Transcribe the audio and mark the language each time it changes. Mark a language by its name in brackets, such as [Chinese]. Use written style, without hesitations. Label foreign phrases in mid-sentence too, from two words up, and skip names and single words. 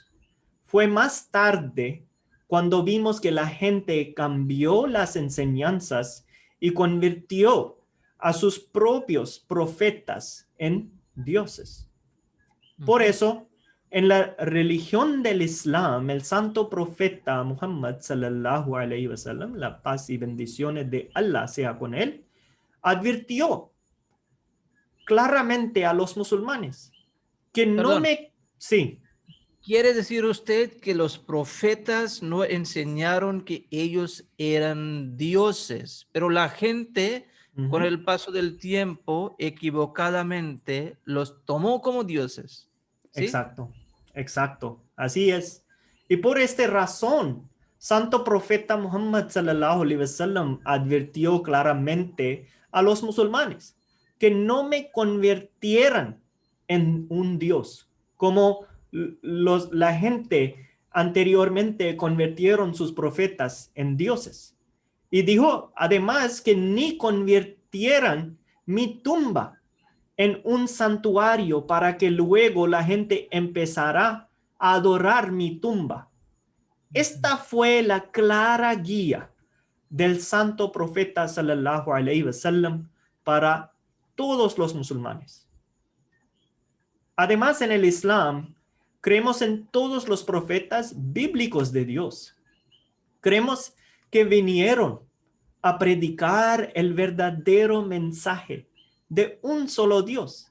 [Spanish] Fue más tarde cuando vimos que la gente cambió las enseñanzas y convirtió a sus propios profetas en dioses. Por eso, en la religión del Islam, el santo profeta Muhammad [Arabic] صلى الله عليه وسلم, [Spanish] la paz y bendiciones de Allah sea con él, advirtió claramente a los musulmanes que no Perdón, me... Sí, ¿quiere decir usted que los profetas no enseñaron que ellos eran dioses, pero la gente con ujú, el paso del tiempo equivocadamente los tomó como dioses? ¿Sí? exacto, exacto, así es. Y por esta razón, santo profeta Muhammad [Arabic] صلى الله عليه وسلم [Spanish] advirtió claramente a los musulmanes que no me convirtieran en un dios, como la gente anteriormente convirtieron sus profetas en dioses. Y dijo además que ni convirtieran mi tumba en un santuario para que luego la gente empezará a adorar mi tumba. Esta fue la clara guía del santo profeta [Arabic] صلى الله عليه وسلم [Spanish] para todos los musulmanes. Además, en el Islam, creemos en todos los profetas bíblicos de Dios. Creemos que vinieron a predicar el verdadero mensaje de un solo Dios.